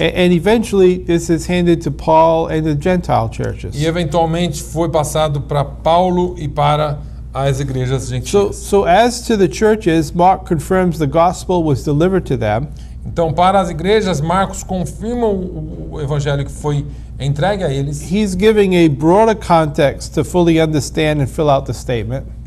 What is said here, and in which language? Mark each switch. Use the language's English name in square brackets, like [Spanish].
[English] and eventually this is handed to Paul and the Gentile churches. [Portuguese] e eventualmente foi passado para Paulo e para as igrejas gentias. [English] So as to the churches, Mark confirms the gospel was delivered to them. [Portuguese] Então, para as igrejas, Marcos confirma o evangelho que foi entregue a eles. [English] He's giving a broader context to fully understand and fill out the statement.